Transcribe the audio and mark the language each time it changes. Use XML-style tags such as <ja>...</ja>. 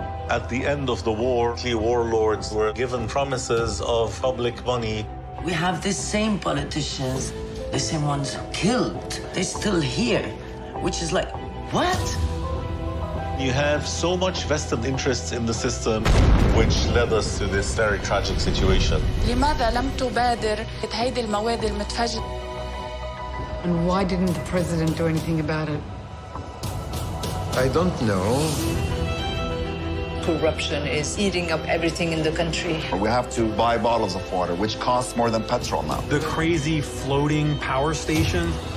<en>At the end of the war, the warlords were given promises of public money. We have the same politicians, the same ones killed. They're still here, which is like, what? You have so much vested interests in the system, which led us to this very tragic situation.</en> <ar>لماذا لم تبادر هيدي المواد المتفجرة?</ar> <en>And why didn't the president do anything about it? I don't know. Corruption is eating up everything in the country. We have to buy bottles of water, which costs more than petrol now. The crazy floating power station.</en>